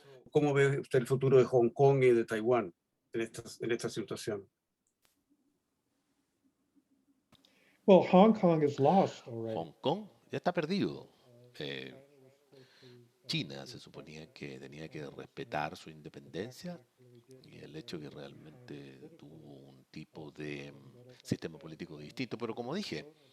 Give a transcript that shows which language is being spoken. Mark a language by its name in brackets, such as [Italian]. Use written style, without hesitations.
[Spanish] ¿Cómo ve usted el futuro de Hong Kong y de Taiwán en esta situación? [English] well, Hong Kong is lost already. [Spanish] Hong Kong ya está perdido. Eh, China se suponía que tenía que respetar su independencia y el hecho que realmente tuvo un tipo de sistema político distinto, pero como dije,